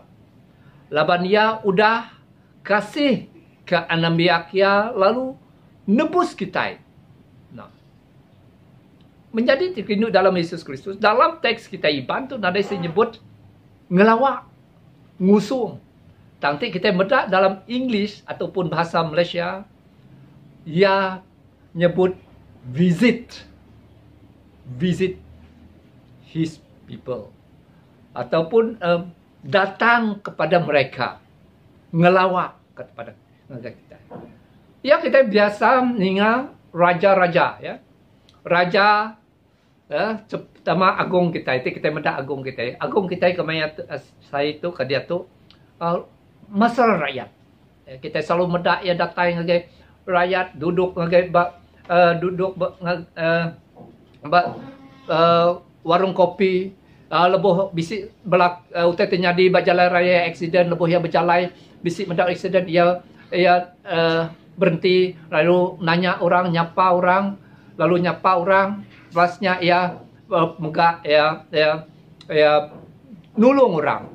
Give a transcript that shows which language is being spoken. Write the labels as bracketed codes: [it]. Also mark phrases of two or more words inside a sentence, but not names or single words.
[iba] Laban ia udah kasih ke Anambiakia lalu nebus kita. [ms] Menjadi terkinduk dalam Yesus Kristus. Dalam teks kita Iban tu ada disebut ngelawak, ngusung. Nanti kita medak dalam English ataupun bahasa Malaysia, ia nyebut [en] visit his people. [ms] Ataupun datang kepada mereka. Ngelawak kepada kita. Ya, kita biasa mendengar raja-raja, ya. Raja, terutama agung kita, itu kita mendak agung kita. Agung kita kemana saya itu, ke dia tu, mesra rakyat. [iba] Kita selalu mendak ya datang ngagai rakyat, duduk ngagai warung kopi, lebuh bisik belak utai terjadi berjalan raya aksiden, lebuh yang berjalan bisik mendak aksiden, ia berhenti lalu nanya orang, nyapa orang, lalu nyapa orang, selasnya ia megak ia nulung orang.